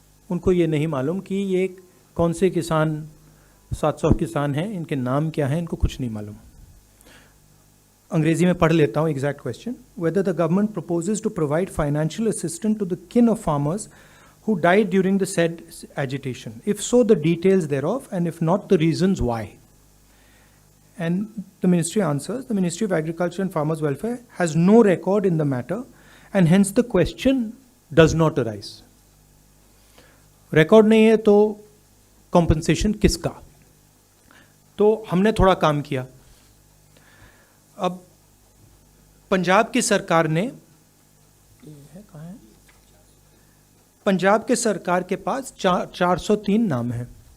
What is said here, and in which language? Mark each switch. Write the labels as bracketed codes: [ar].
[hi] उनको ये नहीं मालूम कि ये कौन से किसान, 700 किसान हैं, इनके नाम क्या हैं, इनको कुछ नहीं मालूम। अंग्रेजी में पढ़ लेता हूँ [en] Exact question. Whether the government proposes to provide financial assistance to the kin of farmers who died during the said agitation. If so, the details thereof, and if not, the reasons why. And the ministry answers, the Ministry of Agriculture and Farmers Welfare has no record in the matter, and hence the question does not arise. [hi] Record नहीं है तो compensation किसका? तो हमने थोड़ा काम किया। अब पंजाब की सरकार ने, पंजाब के सरकार के पास 403 नाम हैं।